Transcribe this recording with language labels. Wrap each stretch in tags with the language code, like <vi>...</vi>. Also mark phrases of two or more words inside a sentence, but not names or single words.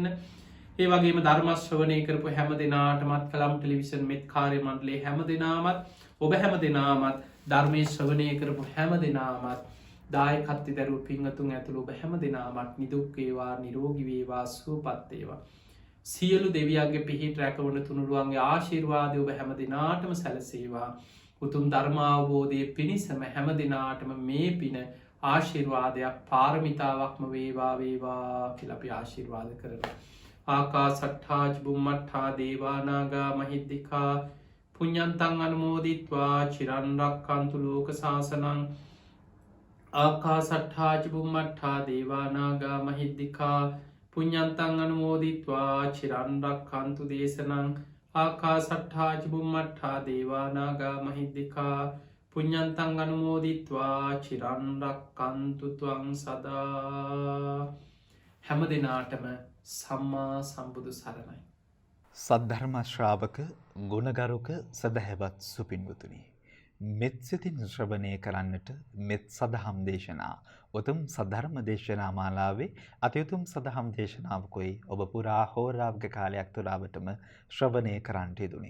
<si>ඒ වගේම ධර්මශ්‍රවනය කරපු හැම දෙනාටමත් කළම් ටෙලිවිෂන් මෙත් කාර්ය මණ්ඩලේ හැම දෙනාමත් ඔබ හැම දෙනාමත් ධර්මය ශ්‍රවනය කරපු හැම දෙනාමත් දායකත්ති දැරුව පිංහතුන් ඇතුළු ඔබ හැම දෙනාමත් නිදුක්කේවා නිරෝගිවේවා සුවපත්තේවා. සියලු දෙවියන්ගේ පිහිට රැකවන තුනුරුවන්ගේ ආශිර්වාදය ඔබ හැම දෙනාටම සැලසේවා. උතුම් ධර්මාවබෝධය පිණිසම හැම දෙනාටම මේ පින ආශිර්වාදයක් පාරමිතාවක්ම වේවා වේවා කියලපි ආශිර්වාද කරන.</si> <pi>ආකා සට්ඨාජ බුම්මට්ඨා දේවානාගා මහිද්දිකා පුඤ්ඤන්තං අනුමෝදිත්වා චිරන්රක්කන්තු ලෝක සාසනං ආකා සට්ඨාජ බුම්මට්ඨා දේවානාගා මහිද්දිකා පුඤ්ඤන්තං අනුමෝදිත්වා චිරන්රක්කන්තු දේශනං ආකා සට්ඨාජ බුම්මට්ඨා දේවානාගා මහිද්දිකා පුඤ්ඤන්තං අනුමෝදිත්වා චිරන්රක්කන්තු ත්වං සදා.</pi> <si>හැම දෙනාටම සම්මා සම්බුදු සරණයි. සද්ධර්ම ශ්‍රාවක ගුණගරුක සදහැවත් සුපින්වතුනි. මෙත් සිතින් ශ්‍රවණය කරන්නට මෙත් සදහම් දේශනා උතුම් සද්ධර්ම දේශනා මාලාවේ අතිඋතුම් සදහම් දේශනාවකොයි ඔබ පුරා හෝරාවක කාලයක් තුරාවටම ශ්‍රවණය කරන්නට යෙදුනේ.</si>